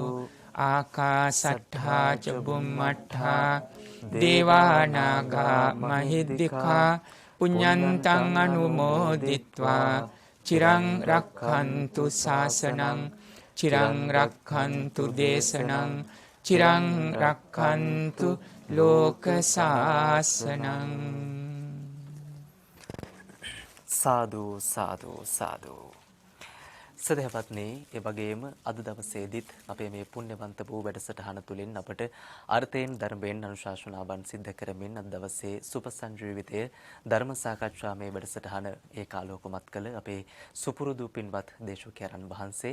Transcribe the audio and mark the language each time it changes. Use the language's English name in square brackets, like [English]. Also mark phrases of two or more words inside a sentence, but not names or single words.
[Pali] ආකාසට්ඨා ච බුම්මට්ඨා දේවානාගා මහිද්దికා පුඤ්ඤන්තං අනුමෝදිත්වා චිරං රක්ඛන්තු ශාසනං චිරං රක්ඛන්තු දේශනං චිරං රක්ඛන්තු ලෝක ශාසනං. [Sinhala] සාදු සාදු සාදු. සදහවත්නි, ඒ වගේම අද දවසේදීත් අපේ මේ පුණ්‍යවන්ත වූ වැඩසටහන තුළින් අපට අර්ථයෙන් ධර්මයෙන් අනුශාසනාවන් සිද්ධ කරමින් අද දවසේ සුපසංජීවිතයේ ධර්ම සාකච්ඡාමේ වැඩසටහන ඒකාලෝකමත් කළ අපේ සුපුරුදු පින්වත් දේශකයන්න් වහන්සේ